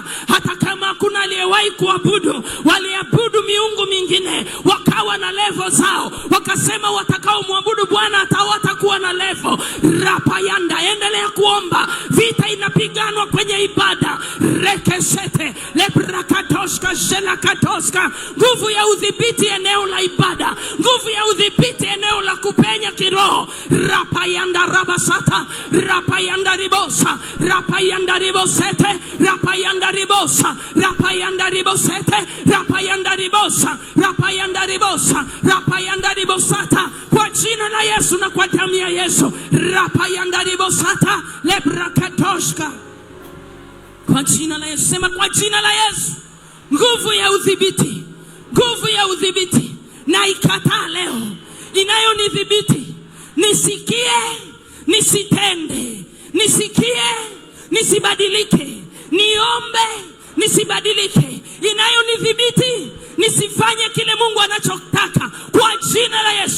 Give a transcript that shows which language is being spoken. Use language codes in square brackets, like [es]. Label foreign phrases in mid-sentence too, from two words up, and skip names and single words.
[sw] Hata kama kuna aliyewahi kuabudu, waliabudu miungu mingine, wakawa na level zao, wakasema watakao muabudu Bwana hawatakuwa na level. Rapa yanda, endelea kuomba. Vita inapiganwa kwenye ibada. Rekesete lebrakatoshka shelakatoshka. Nguvu ya udhibiti eneo la ibada, nguvu ya udhibiti eneo la kupenya kiroho. Rapa yanda rabasata, rapa yanda ribosa, rapa yanda ribosete, rapa yanda ribosa, rapa yanda ribosete, rapa yanda ribosa, rapa yanda ribosa, rapa yanda ribosata. Kwa jina la Yesu na kwa damu ya Yesu. Rapa yanda ribosata lebrakatoshka. Kwa jina la Yesu. Sema kwa jina la Yesu. Nguvu ya udhibiti, nguvu ya udhibiti na ikataa leo, inayonidhibiti nisikie, nisitende, nisikie, nisibadilike, niombe, nisibadilike, inayonidhibiti nisifanye kile Mungu anachotaka, kwa jina la Yesu.